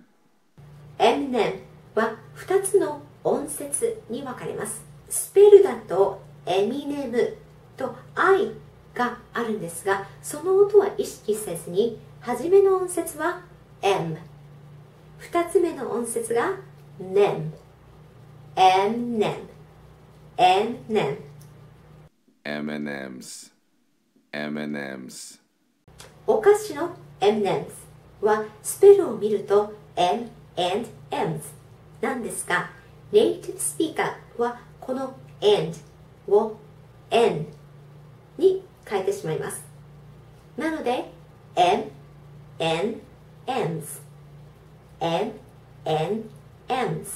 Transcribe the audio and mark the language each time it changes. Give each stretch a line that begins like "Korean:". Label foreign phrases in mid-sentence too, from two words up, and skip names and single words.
Japanese: M&M は2つの音節に分かれます。スペルだとエミネムと I があるんですが、その音は意識せずに、初めの音節は M、 2つ目の音節が NEM、 M&M、 M&M、 M&M's, M&M's。お菓子の M&M's はスペルを見ると M&M's なんですが、ネイティブスピーカーはこの and を N に変えてしまいます。なので M&M's、 M&M's。